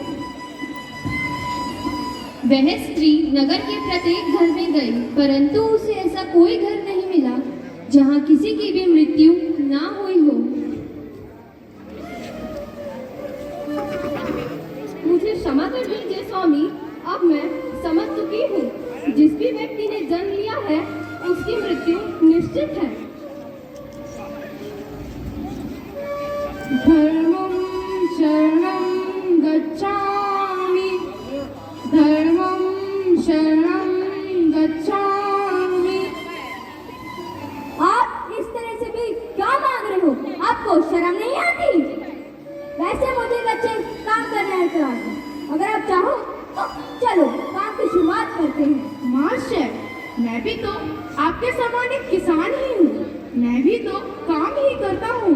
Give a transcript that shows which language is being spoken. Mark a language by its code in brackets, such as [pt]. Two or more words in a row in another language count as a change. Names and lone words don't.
[hi] वह स्त्री नगर के प्रत्येक घर में गई, परंतु उसे ऐसा कोई घर नहीं मिला जहाँ किसी की भी मृत्यु ना हुई हो। मुझे क्षमा कर दीजिए स्वामी, अब मैं समझ चुकी हूँ। जिस भी व्यक्ति ने जन्म लिया है उसकी मृत्यु निश्चित है। [pi] धर्मं शरणं गच्छामि, धर्मं शरणं गच्छामि। [hi] आप इस तरह से भी क्या मांग रहे हो? आपको शर्म नहीं आती? वैसे मुझे बच्चे काम करने आते हैं, अगर आप चाहो तो चलो काम की शुरुआत करते हैं। मास्टर, मैं भी तो आपके समान एक किसान ही हूँ, मैं भी तो काम ही करता हूँ।